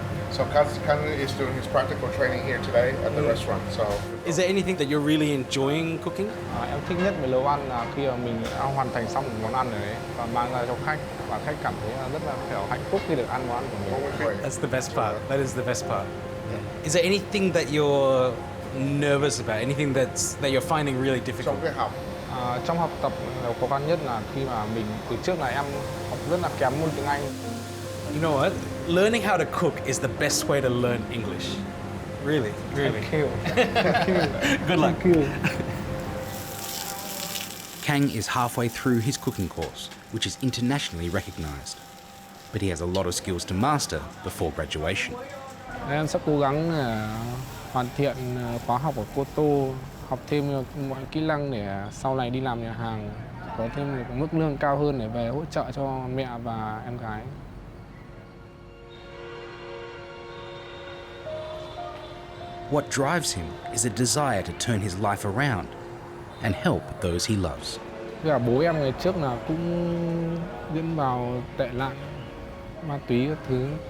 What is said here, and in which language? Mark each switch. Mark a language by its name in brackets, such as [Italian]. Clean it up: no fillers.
[English] So Kan is doing his practical training here today at the restaurant. So Is there anything that you're really enjoying cooking? [Vietnamese] Em thích nhất về nấu ăn là khi mà mình đã hoàn thành xong một món ăn rồi đấy và mang ra cho khách và khách cảm thấy rất là kiểu hạnh phúc khi được ăn món ăn của mình. [English] That's the best part. That is the best part. Is there anything that you're nervous about? Anything that you're finding really difficult? [Vietnamese] trong cái học, Trong học tập khó khăn nhất là khi mà mình từ trước là em học rất là kém môn tiếng Anh. [English] You know what? learning how to cook is the best way to learn English. Really, really. Thank you. Thank you. Good luck. Thank you. Kang is halfway through his cooking course, which is internationally recognised. But he has a lot of skills to master before graduation. [Vietnamese] Em sẽ cố gắng hoàn thiện khóa học ở Koto, học thêm mọi kỹ năng để sau này đi làm nhà hàng, có thêm một mức lương cao hơn để về hỗ trợ cho mẹ và em gái. [English] What drives him is a desire to turn his life around and help those he loves. [Vietnamese] Cả bố em ngày trước là cũng dẫn vào tệ nạn ma túy các thứ.